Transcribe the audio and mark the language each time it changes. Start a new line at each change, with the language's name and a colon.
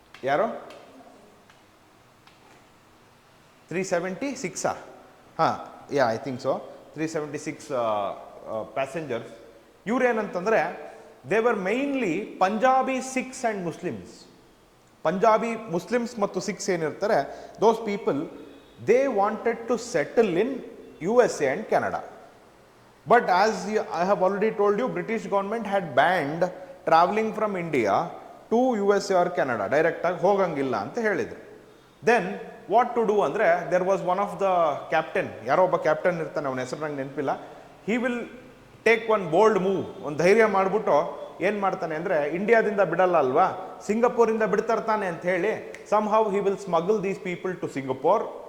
English: ಯಾರೋ 376 ಹಾಂ, yeah I think so 376 passengers. ಇವ್ರೇನಂತಂದರೆ they were mainly Punjabi Sikhs and Muslims. Punjabi Muslims ಮತ್ತು ಸಿಖ್ಸ್ ಏನಿರ್ತಾರೆ, those people they wanted to settle in U S A and Canada. But as I have already told you, British government had banned traveling from India to USA or Canada.
Kannada: Direct ಆಗಿ ಹೋಗಂಗಿಲ್ಲ ಅಂತ ಹೇಳಿದ್ರು.
English: then what to do ಅಂದರೆ, there was one of the captain,
Kannada: ಯಾರೋ ಒಬ್ಬ captain ಇರ್ತಾನೆ, ಅವನ ಹೆಸರು ನಂಗೆ ನೆನಪಿಲ್ಲ. He will take one bold move, ಒಂದು ಧೈರ್ಯ ಮಾಡಿಬಿಟ್ಟು ಏನು ಮಾಡ್ತಾನೆ ಅಂದರೆ, ಇಂಡಿಯಾದಿಂದ ಬಿಡಲ್ಲ ಅಲ್ವಾ, ಸಿಂಗಪೂರಿಂದ ಬಿಡ್ತಾರ್ತಾನೆ ಅಂತ ಹೇಳಿ,
English: Somehow he will smuggle these people to Singapore.